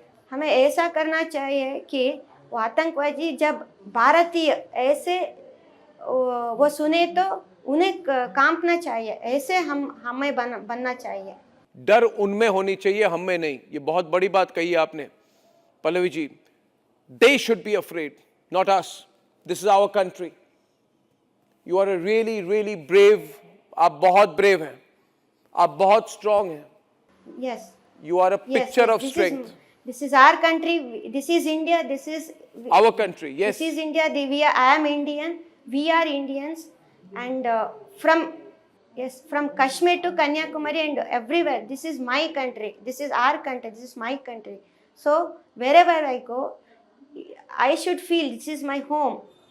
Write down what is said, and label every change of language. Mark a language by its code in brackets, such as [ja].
[hi] हमें ऐसा करना चाहिए कि वो आतंकवादी जब भारतीय ऐसे वो सुने तो उन्हें कांपना चाहिए। ऐसे हमें बनना चाहिए। डर उनमें होनी चाहिए, हम में नहीं। ये बहुत बड़ी बात कही आपने Pallavi ji. [en] They should be afraid, not us. This is our country. You are a really, really brave. [hi] आप बहुत brave हैं, आप बहुत strong हैं. [en] Yes. You are a picture of strength. This is our country. This is India. This is our country. Yes. This is India. I am Indian. We are Indians, and from Kashmir to Kanyakumari and everywhere. This is my country. This is our country. This is my country. So wherever I go, I should feel this is my home.